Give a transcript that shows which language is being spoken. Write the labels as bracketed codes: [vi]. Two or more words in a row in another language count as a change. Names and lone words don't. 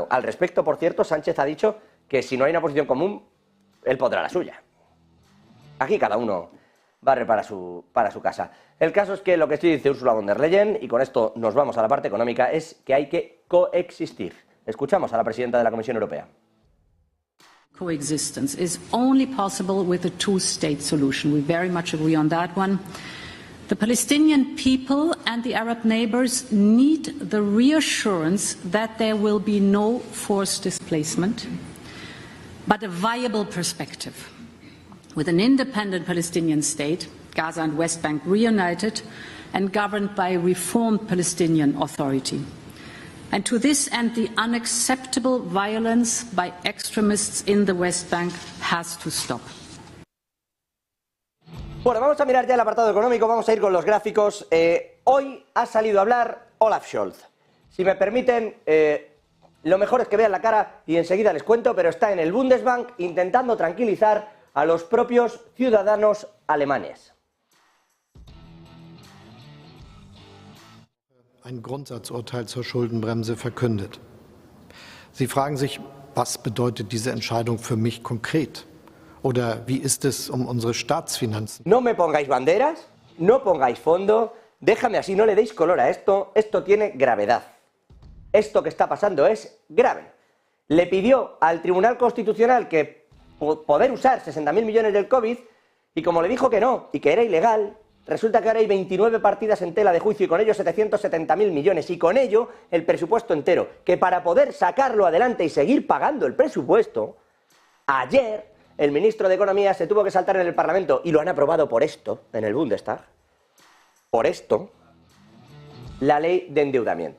[es] Al respecto, por cierto, Sánchez ha dicho que si no hay una posición común, él pondrá la suya. Aquí cada uno barre para su casa. El caso es que lo que sí dice Ursula von der Leyen, y con esto nos vamos a la parte económica, es que hay que coexistir. Escuchamos a la presidenta de la Comisión Europea. [en] Coexistence is only possible with a two-state solution. We very much agree on that one. The Palestinian people and the Arab neighbors need the reassurance that there will be no forced displacement, but a viable perspective, with an independent Palestinian state, Gaza and West Bank reunited and governed by a reformed Palestinian Authority. And to this end, the unacceptable violence by extremists in the West Bank has to stop. [es] Bueno, vamos a mirar ya el apartado económico, vamos a ir con los gráficos. Hoy ha salido a hablar Olaf Scholz. Si me permiten, lo mejor es que vean la cara y enseguida les cuento, pero está en el Bundesbank intentando tranquilizar a los propios ciudadanos alemanes. [de] Ein Grundsatzurteil zur Schuldenbremse verkündet. Sie fragen sich, was bedeutet diese Entscheidung für mich konkret? Oder wie ist es unsere Staatsfinanzen? [es] No me pongáis banderas, no pongáis fondo, déjame así, no le deis color a esto, esto tiene gravedad. Esto que está pasando es grave. Le pidió al Tribunal Constitucional que poder usar 60.000 millones del COVID y como le dijo que no y que era ilegal, resulta que ahora hay 29 partidas en tela de juicio y con ello 770.000 millones y con ello el presupuesto entero, que para poder sacarlo adelante y seguir pagando el presupuesto, ayer el ministro de Economía se tuvo que saltar en el Parlamento y lo han aprobado por esto, en el Bundestag, por esto, la ley de endeudamiento.